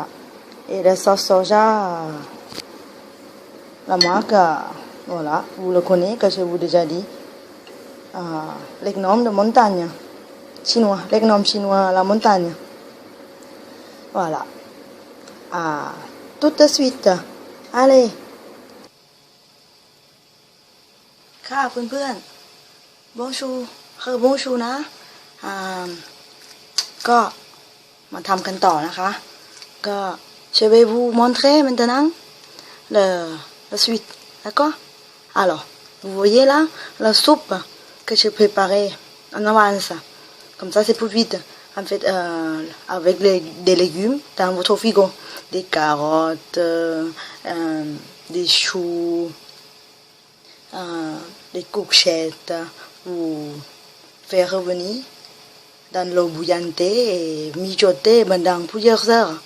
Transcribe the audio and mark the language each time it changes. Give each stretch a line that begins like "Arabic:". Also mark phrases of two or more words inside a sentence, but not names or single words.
French: Et la sauce soja, la marque, voilà, vous le connaissez, que je vous ai déjà dit. Les gnomes de montagne. Chinois, les gnomes chinois à la montagne. Voilà. Tout de suite. Allez.
Thai: ค่ะเพื่อนๆ bonjour นะก็มาทำกันต่อนะคะก็
French: je vais vous montrer maintenant la suite, d'accord? Alors, vous voyez là la soupe que j'ai préparée en avance, comme ça c'est plus vite. En fait, avec des légumes dans votre frigo, des carottes, des choux, des courgettes, vous faire revenir dans l'eau bouillante et mijoter pendant plusieurs heures.